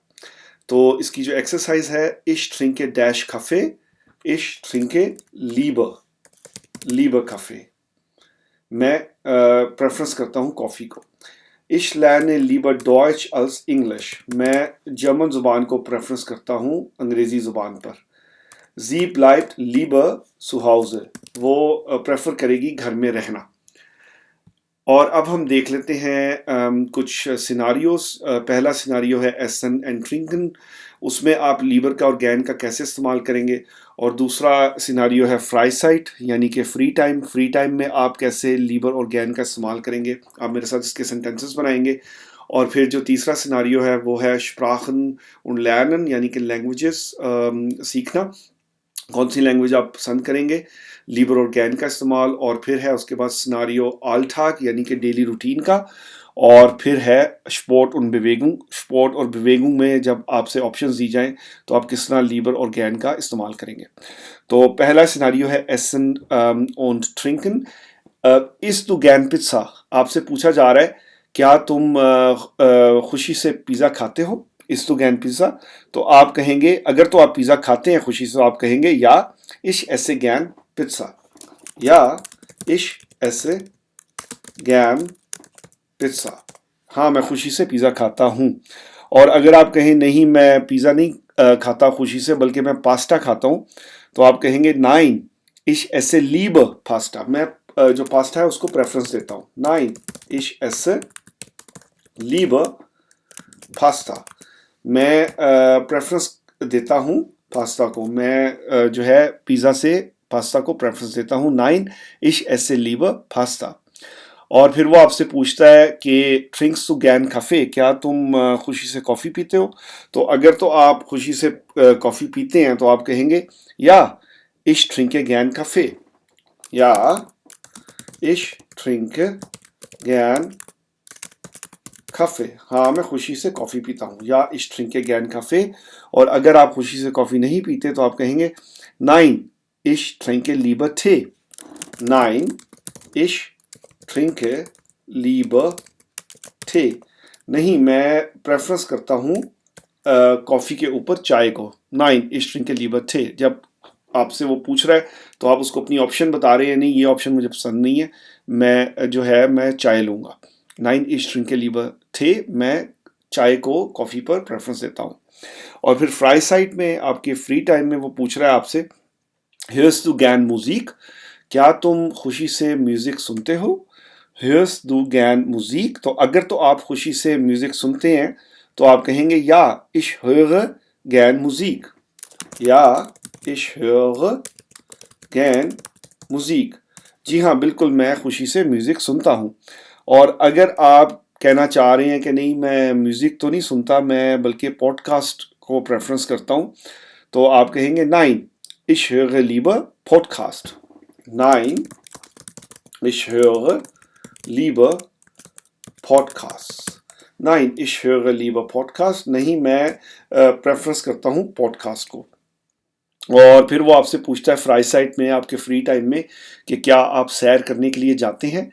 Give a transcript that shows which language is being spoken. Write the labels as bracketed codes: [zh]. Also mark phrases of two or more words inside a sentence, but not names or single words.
[hi] तो इसकी जो एक्सरसाइज है, [de] Ich trinke dasch Kaffee, Ich trinke lieber lieber Kaffee, [hi] मैं प्रेफरेंस करता हूँ कॉफ़ी को। [de] Ich lerne lieber Deutsch als English, [hi] मैं जर्मन ज़ुबान को प्रेफरेंस करता हूँ अंग्रेज़ी ज़ुबान पर। [de] Sie bleibt lieber zu Hause, [hi] वो प्रेफर करेगी घर में रहना। और अब हम देख लेते हैं कुछ सिनारियोस। पहला सिनारियो है [de] Essen und Trinken, [hi] उसमें आप लीबर का और गैन का कैसे इस्तेमाल करेंगे। और दूसरा सिनारियो है फ्राई साइट, यानी कि फ्री टाइम में आप कैसे लीबर और गैन का इस्तेमाल करेंगे। आप मेरे साथ इसके सेंटेंसेस बनाएंगे। और फिर जो तीसरा सिनारियो है वो है [de] Sprachen und lernen, [hi] यानी कि लैंग्वेजेस सीखना, कौन सी लैंग्वेज आप पसंद करेंगे, लीबर और गैन का इस्तेमाल। और फिर है उसके बाद सिनारियो आल्टाग, यानी कि डेली रूटीन का। और फिर है [de] Sport und Bewegung। [hi] Sport और Bewegung में जब आपसे ऑप्शंस दी जाएं तो आप किस तरह लीबर और गैन का इस्तेमाल करेंगे। तो पहला सिनारियो है [de] Essen und Trinken। Isst du gern Pizza, [hi] आपसे पूछा जा रहा है क्या तुम खुशी से पिज़्ज़ा खाते हो, [de] Isst du gern Pizza. [hi] तो आप कहेंगे, अगर तो आप पिज़्ज़ा खाते हैं खुशी से, तो आप कहेंगे या [de] ich esse gern Pizza, [hi] या [de] ich esse gern Pizza, [hi] हाँ मैं खुशी से पिज़्ज़ा खाता हूँ। और अगर आप कहें नहीं मैं पिज़्ज़ा नहीं खाता खुशी से, बल्कि मैं पास्ता खाता हूँ, तो आप कहेंगे [de] nein ich esse lieber Pasta, [hi] मैं जो पास्ता है उसको प्रेफरेंस देता हूँ। [de] nein ich esse lieber Pasta, [hi] मैं प्रेफरेंस देता हूँ पास्ता को, मैं जो है पिज़्ज़ा से पास्ता को प्रेफरेंस देता हूँ। [de] nein ich esse lieber Pasta. [hi] और फिर वो आपसे पूछता है कि [de] Trinkst du gern Kaffee, [hi] क्या तुम खुशी से कॉफ़ी पीते हो। तो अगर तो आप खुशी से कॉफ़ी पीते हैं तो आप कहेंगे या [de] ich trinke gern Kaffee, [hi] या [de] ich trinke gern Kaffee, [hi] हाँ मैं खुशी से कॉफ़ी पीता हूँ, या [de] ich trinke gern Kaffee। [hi] और अगर आप खुशी से कॉफ़ी नहीं पीते तो आप कहेंगे [de] nein ich trinke lieber Tee, nein ich trinke lieber Tee, [hi] नहीं मैं प्रेफरेंस करता हूँ कॉफ़ी के ऊपर चाय को। [de] nein ich trinke lieber Tee, [hi] जब आपसे वो पूछ रहा है तो आप उसको अपनी ऑप्शन बता रहे हैं, नहीं ये ऑप्शन मुझे पसंद नहीं है, मैं जो है मैं चाय लूँगा। [de] nein ich trinke lieber Tee, [hi] मैं चाय को कॉफ़ी पर प्रेफरेंस देता हूँ। और फिर फ्राई साइड में आपके फ्री टाइम में वो पूछ रहा है आपसे [de] hörst du gern Musik, [hi] क्या तुम खुशी से म्यूज़िक सुनते हो। [de] hörst du gern Musik, [hi] तो अगर तो आप खुशी से म्यूज़िक सुनते हैं तो आप कहेंगे या [de] ich höre gern Musik, [hi] या [de] ich höre gern Musik, [hi] जी हाँ बिल्कुल मैं खुशी से म्यूज़िक सुनता हूँ। और अगर आप कहना चाह रहे हैं कि नहीं मैं म्यूज़िक तो नहीं सुनता, मैं बल्कि पॉडकास्ट को प्रेफरेंस करता हूँ, तो आप कहेंगे [de] nein ich höre lieber Podcast, nein ich höre lieber Podcasts, nein ich höre lieber Podcast, [hi] नहीं मैं प्रेफरेंस करता हूँ पॉडकास्ट को। और फिर वो आपसे पूछता है फ्राई साइड में आपके फ्री टाइम में कि क्या आप सैर करने के लिए जाते हैं।